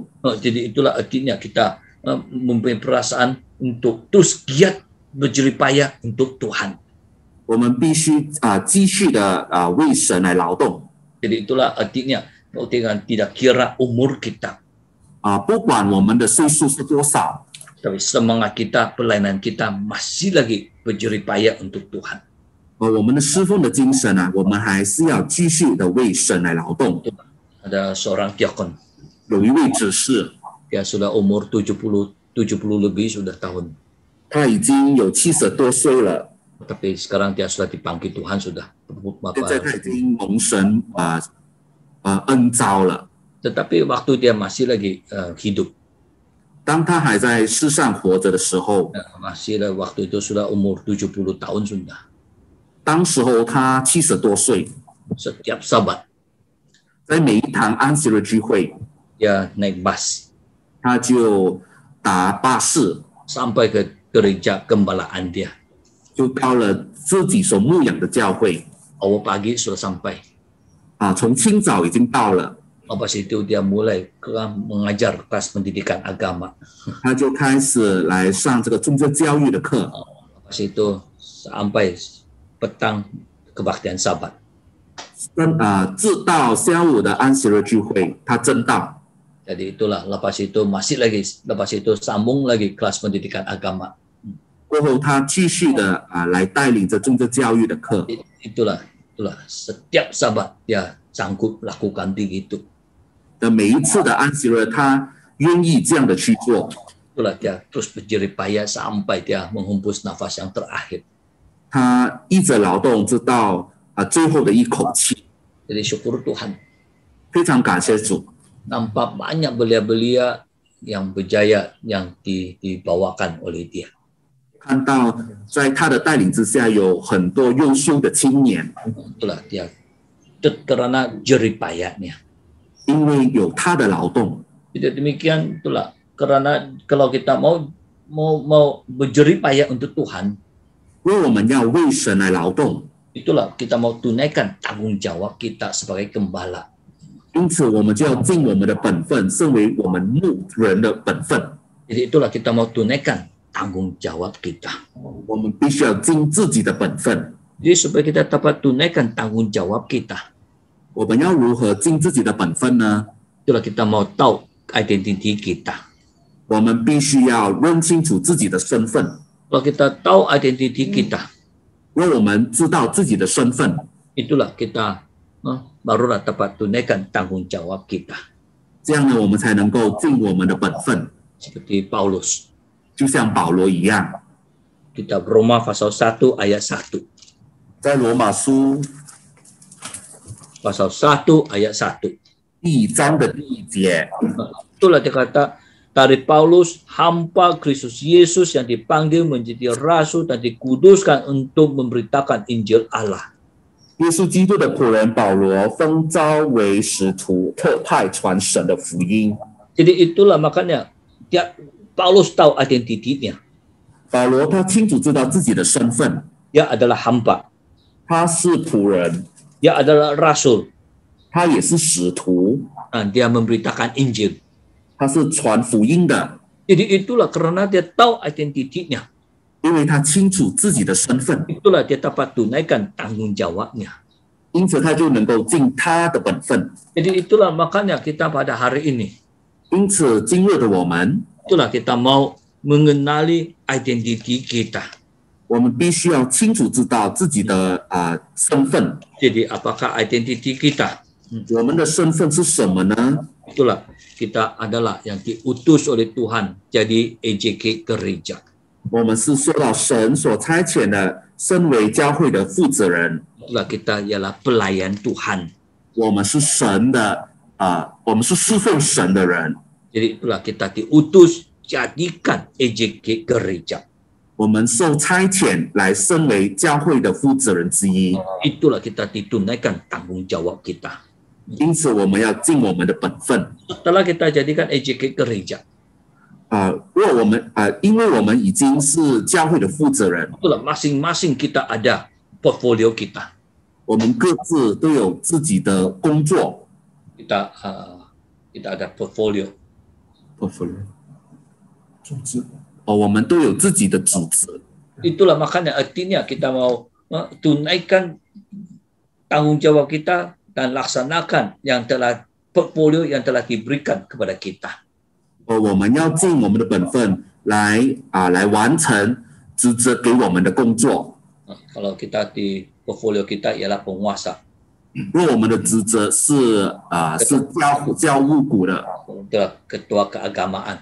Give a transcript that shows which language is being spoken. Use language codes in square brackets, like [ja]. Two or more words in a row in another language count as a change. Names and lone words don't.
[ms] Jadi itulah artinya kita mempunyai perasaan untuk terus giat berjeripaya untuk Tuhan. [zh] 我们必须继续的为神来劳动。 [ms] Jadi itulah artinya tidak kira umur kita. [zh] 不管我们的岁数是多少， [ms] Tapi semangat kita, pelayanan kita masih lagi berjeripaya untuk Tuhan. [zh] 我们的侍奉的精神我们还是要继续的为神来劳动。 [ms] Ada seorang diakon. [zh] 有一位执事， [ms] Dia sudah umur 70 lebih sudah tahun. [zh] 他已经有70多岁了， [ms] Tapi sekarang dia sudah dipanggil Tuhan sudah. [zh] 现在他已经蒙神恩召了。 [ms] Tetapi waktu dia masih lagi hidup, [zh] 当他还在世上活着的时候， [ms] masih waktu itu sudah umur 70 tahun sudah. [zh] 当时候他70多岁， [ms] Setiap Sabat [zh] 在每一堂安息日聚会， [ms] dia naik bus [zh] 他就搭巴士， [ms] sampai ke gereja gembalaan dia. [zh] 就到了自己所牧养的教会。 [ms] Awal pagi sudah sampai. [zh] 从清早已经到了， [ms] Lepas itu dia mulai mengajar kelas pendidikan agama. [zh] 他就开始来上这个宗教教育的课。 [ms] Lepas itu sampai petang kebaktian Sabat. [zh] 直到下午的安息日聚会，他正道。 [ms] Jadi itulah lepas itu sambung lagi kelas pendidikan agama. [zh] 过后，他继续的来带领着宗教教育的课。 [ms] Itulah setiap Sabat dia sanggup lakukan begitu. [zh] 的每一次的安息日，他愿意这样的去做。 [ms] Itulah dia terus berjeripaya sampai dia menghembus nafas yang terakhir. [zh] 他一直劳动，直到最后的一口气。 [ms] Jadi syukur Tuhan. [zh] 非常感谢主。 [ms] Nampak banyak belia-belia yang berjaya yang dibawakan oleh dia. [zh] 看到在他的带领之下，有很多优秀的青年， [ms] Itulah dia karena jeripayanya. [zh] 因为有他的劳动， [ms] Tidak demikian itulah Karena kalau kita mau berjerih payah untuk Tuhan, [zh] 因为我们要为神来劳动， [ms] itulah kita mau tunaikan tanggung jawab kita sebagai gembala. [zh] 因此我们就要尽我们的本分，身为我们牧人的本分。 [ms] Jadi itulah kita mau tunaikan tanggung jawab kita. [zh] 我们必须要尽自己的本分。 [ms] Jadi supaya kita dapat tunaikan tanggung jawab kita, [zh] 我们要如何尽自己的本分呢？ [ms] itulah kita mau tahu identiti kita. [zh] 我们必须要认清楚自己的身份。 [ms] Kalau kita tahu identiti kita, [zh] 若我们知道自己的身份， [ms] itulah kita barulah dapat tunaikan tanggung jawab kita. [zh] 这样呢，我们才能够尽我们的本分， [ms] Seperti Paulus. [zh] 就像保罗一样， [ms] Kitab Roma pasal 1 ayat 1. [zh] 在罗马书 [ms] Pasal 1 ayat 1. [zh] 第1章的第1节， [ms] Itulah dia kata, dari Paulus, hamba Kristus Yesus yang dipanggil menjadi rasul dan dikuduskan untuk memberitakan Injil Allah. [zh] 耶稣基督的仆人保罗封召为使徒，特派传神的福音。 [ms] Jadi itulah makanya Paulus tahu identitinya. [zh] 保罗他清楚知道自己的身份， [ms] Dia adalah hamba, [zh] 他是仆人， [ms] dia adalah rasul, [zh] 他也是使徒， [ms] dan dia memberitakan Injil. [zh] 他是传福音的， [ms] Jadi itulah karena dia tahu identitinya. [zh] 因为他清楚自己的身份， [ms] Itulah dia dapat tunaikan tanggung jawabnya. [zh] 因此他就能够尽他的本分。 [ms] Jadi itulah makanya kita pada hari ini, [zh] 因此今日的我们， [ms] itulah kita mau mengenali identiti kita. [zh] 我们必须要清楚知道自己的身份。 [ms] Jadi apakah identiti kita? [zh] 我们的身份是什么呢？ [ms] Itulah kita adalah yang diutus oleh Tuhan jadi EJK gereja. [zh] 我们是受到神所差遣的，身为教会的负责人。 [ms] Itulah kita ialah pelayan Tuhan. [zh] 我们是神的我们是侍奉神的人。 [ms] Jadi itulah kita diutus jadikan EJK gereja. [zh] 我们受差遣来身为教会的负责人之一。 [ms] Itulah kita ditunaikan tanggung jawab kita. [zh] 因此我们要尽我们的本分。 [ms] Setelah kita jadikan EJK gereja, [zh] 因为我们已经是教会的负责人， [ms] itulah masing-masing kita ada portfolio kita. [zh] 我们各自都有自己的工作。 [ms] Kita ada portfolio. [zh] 组织我们都有自己的组织。 [ms] Itulah makanya artinya kita mau tunaikan tanggung jawab kita dan laksanakan portfolio yang telah diberikan kepada kita. [zh] 我们要尽我们的本分来完成职责给我们的工作。 [ms] Kalau kita di portfolio kita ialah penguasa. [zh] 如果我们的职责是教务股的， [ms] Ketua keagamaan.